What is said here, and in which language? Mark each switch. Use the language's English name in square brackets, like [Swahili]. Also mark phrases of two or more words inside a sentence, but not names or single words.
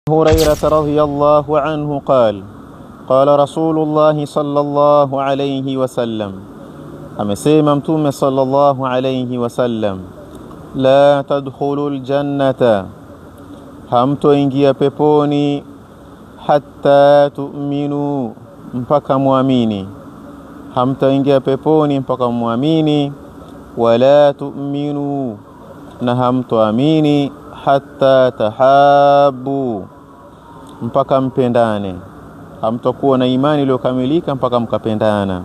[Arabic] هريرة رضي الله عنه قال قال رسول الله صلى الله عليه وسلم [Swahili] amesema mtume [Arabic] صلى الله عليه وسلم لا تدخلون [Swahili] jannata hamtoingia peponi [Arabic] حتى تؤمنوا [Swahili] mpaka muamini hamtaingia peponi mpaka muamini [Arabic] ولا تؤمنوا [Swahili] na hamtoamini [Arabic] حتى تحابوا [Swahili] mpaka mpendane hamtakuwa na imani iliyokamilika mpaka mkapendana.